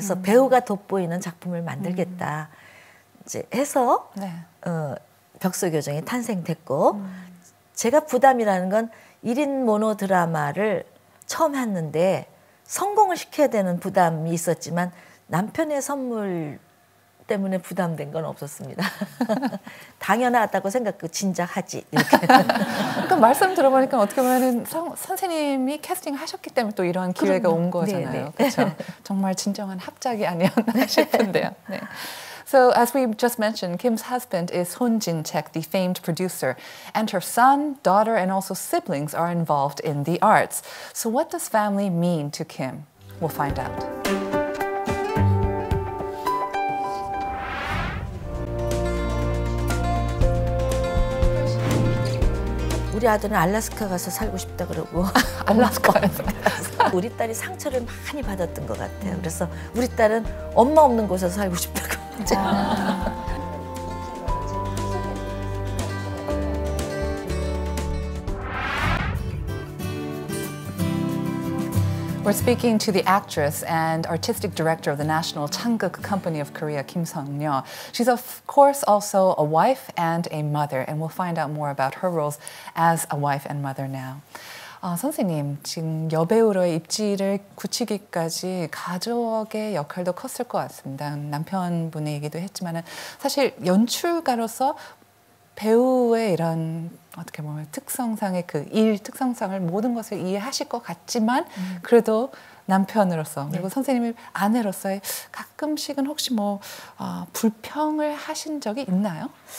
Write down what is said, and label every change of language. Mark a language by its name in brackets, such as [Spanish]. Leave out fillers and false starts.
[Korean] 그래서 배우가 돋보이는 작품을 만들겠다. 이제 해서 벽소교정이 탄생됐고 제가 부담이라는 건 1인 모노 드라마를 처음 했는데 성공을 시켜야 되는 부담이 있었지만 남편의 선물 때문에 부담된 건 없었습니다. 당연하다고 생각하고 진작 하지 이렇게. 그러니까 말씀 들어보니까 어떻게 보면 선생님이 캐스팅 하셨기 때문에 또 이런 기회가 온 거잖아요. 그렇죠? 정말 진정한 합작이 아니었나 싶은데요. [English] So, as we just mentioned, Kim's husband is Son Jin-chaek, the famed producer, and her son, daughter, and also siblings are involved in the arts. So, what does family mean to Kim? We'll find out. [Korean] 우리 아들은 알래스카 가서 살고 싶다 그러고 알래스카에서 우리 딸이 상처를 많이 받았던 것 같아요. 그래서 우리 딸은 엄마 없는 곳에서 살고 싶다고. [English] We're speaking to the actress and artistic director of the National Changguk Company of Korea, Kim Sung-nyo. She's of course also a wife and a mother, and we'll find out more about her roles as a wife and mother now. [Korean] 선생님, 지금 여배우로의 입지를 굳히기까지 가족의 역할도 컸을 것 같습니다. 남편분의 얘기도 했지만은 사실 연출가로서 배우의 이런 어떻게 보면 특성상의 그 일 특성상을 모든 것을 이해하실 것 같지만 그래도 남편으로서 그리고 선생님의 아내로서의 가끔씩은 혹시 뭐 불평을 하신 적이 있나요?